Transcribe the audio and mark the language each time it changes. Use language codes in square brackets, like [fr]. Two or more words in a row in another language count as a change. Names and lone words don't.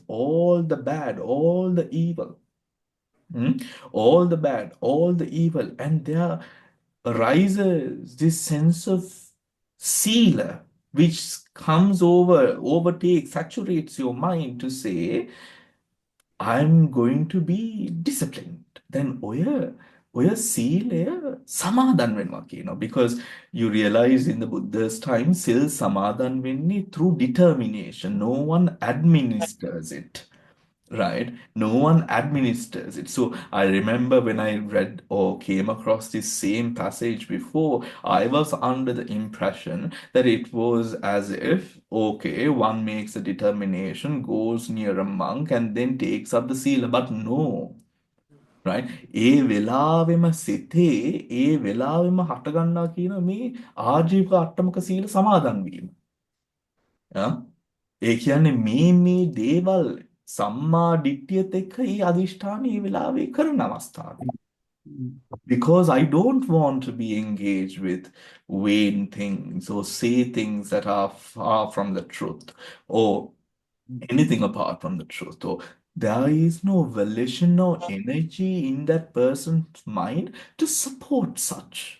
[en] All the bad, all the evil, all the bad, all the evil. And there arises this sense of sila, which comes over, overtakes, saturates your mind to say, I'm going to be disciplined. [si] Then ඔය සීලය සමාදන් වෙනවා කියනවා. [en] Because you realize in the Buddha's time, [si] සිල් සමාදන් වෙන්නේ [en] through determination. No one administers it. Right? No one administers it. So I remember when I read or came across this same passage before, I was under the impression that it was as if, okay, one makes a determination, goes near a monk, and then takes up the sila. But no, right? [si] ඒ වෙලාවෙම සිතේ ඒ වෙලාවෙම හටගන්නා කියන මේ ආජීවක අට්ටමක සීල සමාදන් වීම. [en] Yeah? [si] ඒ කියන්නේ මේ දේවල් සම්මා දිට්ඨියත් එක්ක ඒ අදිෂ්ඨාන ඒ වෙලාවේ කරන අවස්ථාවේ. [en] Because I don't want to be engaged with vain things or say things that are far from the truth or anything apart from the truth. Or there is no volition or energy in that person's mind to support such.